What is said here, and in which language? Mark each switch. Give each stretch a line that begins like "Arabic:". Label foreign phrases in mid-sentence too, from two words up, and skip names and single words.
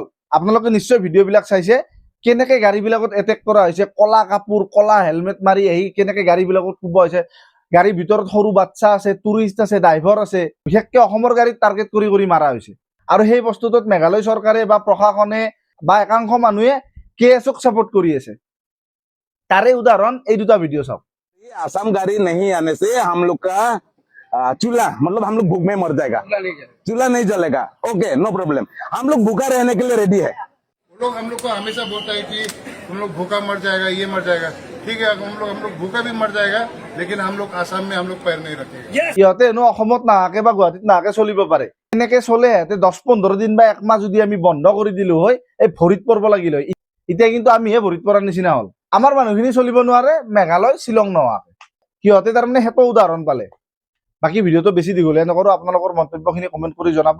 Assamese: আপোনালোকে নিশ্চয় ভিডিঅ'বিলাক চাইছে, কেনেকৈ গাড়ীবিলাকত এটেক কৰা হৈছে, কলা কাপোৰ, কলা হেলমেট মাৰি আহি কেনেকৈ গাড়ীবিলাকত কোবোৱা হৈছে। গাড়ীৰ ভিতৰত সৰু বাচ্চা আছে, টুৰিষ্ট আছে, ড্ৰাইভাৰ আছে, বিশেষকৈ অসমৰ গাড়ীত টাৰ্গেট কৰি কৰি মাৰা হৈছে। আৰু সেই বস্তুটোত মেঘালয় চৰকাৰে বা প্ৰশাসনে বা একাংশ মানুহে KSUক ছাপোৰ্ট কৰি আছে। তাৰে উদাহৰণ এই দুটা ভিডিঅ' চাওক।
Hindi: असम गाड़ी नहीं आने से हम लोग का चूल्हा मतलब हम लोग भूख में मर जाएगा, चूल्हा नहीं जलेगा।
English: okay, no problem,
Hindi: हम लोग भूखा रहने के लिए रेडी है। हम लोग को हमेशा बोलता है कि हम लोग भूखा मर जाएगा, ये मर जाएगा। ठीक है, हम लोग भूखा भी मर जाएगा, लेकिन हम लोग आसाम में हम लोग पैर नहीं रखेंगे।
Assamese: সিহঁতে এনেও অসমত নাহাকে বা গুৱাহাটীত নাহাকে চলিব পাৰে। এনেকে চলে সিহঁতে 10-15 দিন বা 1 মাহ যদি আমি বন্ধ কৰি দিলো হয়, এই ভৰিত পৰিব লাগিল হয়। এতিয়া কিন্তু আমিহে ভৰিত পৰাৰ নিচিনা হ'ল। আমাৰ মানুহখিনি চলিব নোৱাৰে মেঘালয়, শ্বিলং নোহোৱাকে। সিহঁতে তাৰমানে সেইটো উদাহৰণ পালে। বাকী ভিডিঅ'টো বেছি দীঘলীয়া নকৰোঁ, আপোনালোকৰ মন্তব্যখিনি কমেণ্ট কৰি জনাব।